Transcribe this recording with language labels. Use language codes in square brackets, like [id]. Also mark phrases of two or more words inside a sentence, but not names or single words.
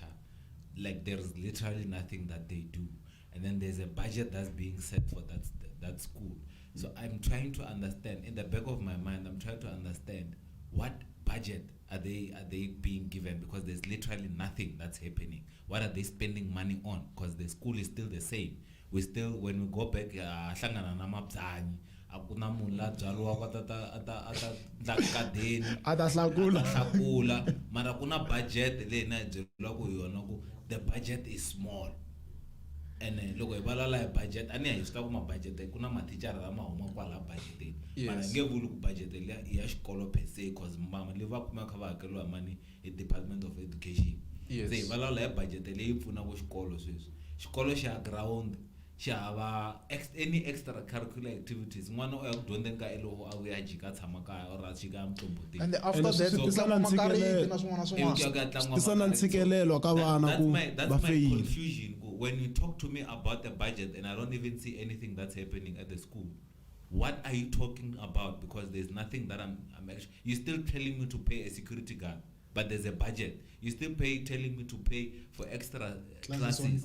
[en] Like there's literally nothing that they do. And then there's a budget that's being set for that school. So I'm trying to understand, in the back of my mind, I'm trying to understand what budget are they being given, because there's literally nothing that's happening. What are they spending money on? Because the school is still the same. We still, when we go back, [ts] Shangan akuna munhu la byariwaka ata mara kuna budget leyi na byeriwaka hi yona ku [en] the budget is small. [ts] And loko hi valala hi budget ani hi swi tiva ku mabudget kuna mathicara lama huma kwala budget mara nge vuli ku budget leya i ya xikolo per se cause mama leyi va kumaka va hakeriwa mani hi Department of Education. Se hi valala hi budget leyi pfunaka xikolo sweswi. Xikolo xa ground xava [en] any extracurricular activities [ts] n'wana o ya ku dyondzeni ka eloho a vuya jika tshama kaya or a chika mqomboteni [en] And after that [ts] tisana ntshikelelo ka vana ku [en] that's my confusion. When you talk to me about the budget and I don't even see anything that's happening at the school, what are you talking about? Because there's nothing that I'm actually, you're still telling me to pay a security guard, but there's a budget. You're still telling me to pay for extra classes